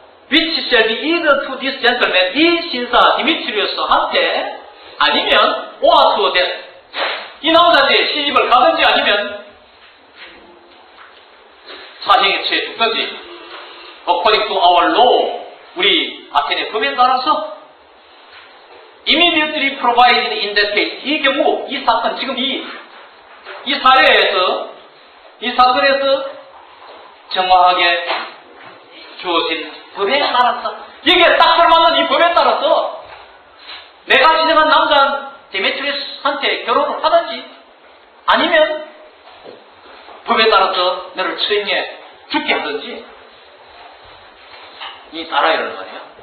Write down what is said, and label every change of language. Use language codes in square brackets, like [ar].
[en] Which shall be either to this gentleman, [ko] 이 신사 디미트리우스한테 아니면 [en] or to that. [ko] 이 남자한테 시집을 가든지 아니면 사형에 처해 죽든지. [en] According to our law, [ko] 우리 아테네 법에 따라서 [en] immediately provided in that case. [ko] 이 경우, 이 사건, 지금 이 사례에서, 이 사건에서 정확하게 주어진 법에 따라서 이게 딱 걸맞는 이 법에 따라서 내가 지정한 남자 데메트리우스한테 결혼을 하든지 아니면 법에 따라서 너를 처형해 죽게 하든지 이 달아야를 말이야.